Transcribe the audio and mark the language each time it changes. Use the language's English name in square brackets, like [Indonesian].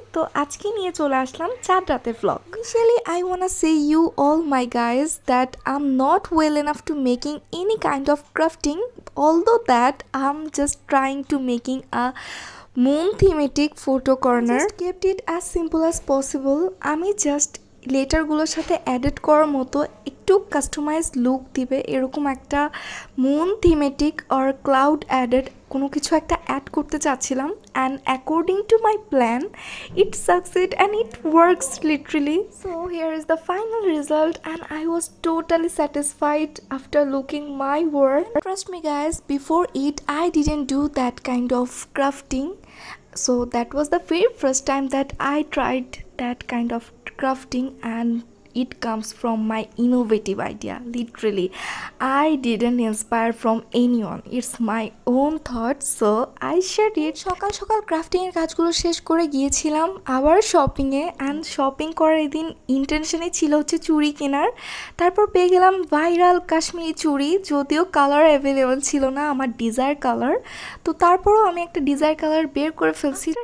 [Bangla] তো আজকে নিয়ে চলে আসলাম চাঁদ রাতে vlog. [English] Initially I wanna say you all my guys that I'm not well enough to making any kind of crafting, although that I'm just trying to making a moon thematic photo corner. I just kept it as simple as possible. [Bangla] আমি just লেটারগুলোর সাথে added করার মতো একটু customise look দিবে এরকম একটা moon thematic or cloud added কোনো কিছু একটা অ্যাড করতে চাচ্ছিলাম [English] And according to my plan it succeed and it works literally. So here is the final result and I was totally satisfied after looking my work. Trust me guys, before it I didn't do that kind of crafting. So that was the very first time that I tried that kind of crafting, and it comes from my innovative idea. Literally, I didn't inspire from anyone. It's my own thought, so I shared it. [Bangla] সকাল সকাল crafting এর কাজগুলো শেষ করে গিয়েছিলাম আবার shopping A, and shopping করার এদিন ইন্টেনশনে ছিল হচ্ছে চুড়ি কেনার। তারপর পেয়ে গেলাম ভাইরাল কাশ্মীরি চুড়ি, যদিও কালার অ্যাভেলেবল ছিল না আমার ডিজায়ার কালার, তো তারপরও আমি একটা ডিজায়ার কালার বের করে ফেলছি।